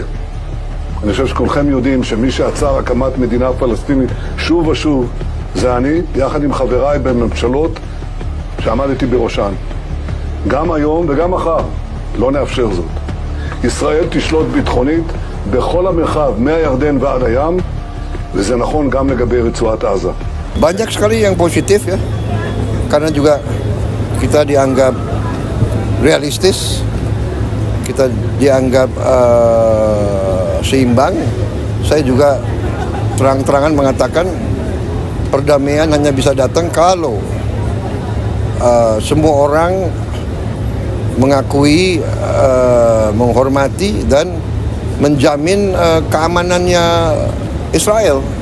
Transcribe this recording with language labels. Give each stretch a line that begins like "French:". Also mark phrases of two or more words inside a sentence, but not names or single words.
Hebrew: אני חושב שכולכם יודעים שמי שעצר הקמת מדינה פלסטינית שוב ושוב זה אני, יחד עם חבריי בממשלות שעמדתי בראשן. גם היום וגם מחר לא נאפשר זאת. ישראל תשלוט ביטחונית בכל המרחב מהירדן ועד הים, וזה נכון גם לגבי רצועת עזה.
Indonesian: Banyak sekali yang positif ya, karena juga kita dianggap realistis, kita dianggap seimbang. Saya juga terang-terangan mengatakan perdamaian hanya bisa datang kalau semua orang mengakui, menghormati dan menjamin keamanannya Israel.